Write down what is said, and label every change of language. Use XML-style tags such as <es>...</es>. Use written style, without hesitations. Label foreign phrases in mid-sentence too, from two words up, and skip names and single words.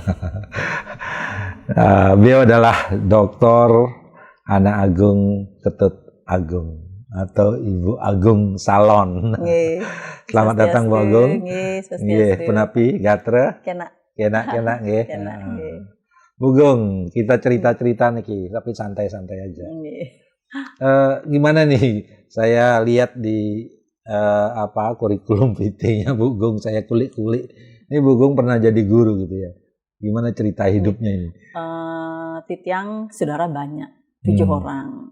<id>Beliau adalah Dr. Ana Agung Ketut Agung atau Ibu Agung Salon. Selamat datang Bu Agung.</id> <ban>Nggih, punapi gatra?</ban> <id>Kena nggih. Bu Agung, kita cerita-cerita niki, tapi santai-santai aja. Gimana nih? Saya lihat di kurikulum PT-nya Bu Agung, saya kulik-kulik. Ini Bu Agung pernah jadi guru gitu ya. Gimana cerita hidupnya ini? Titiang saudara banyak, 7 orang.</id>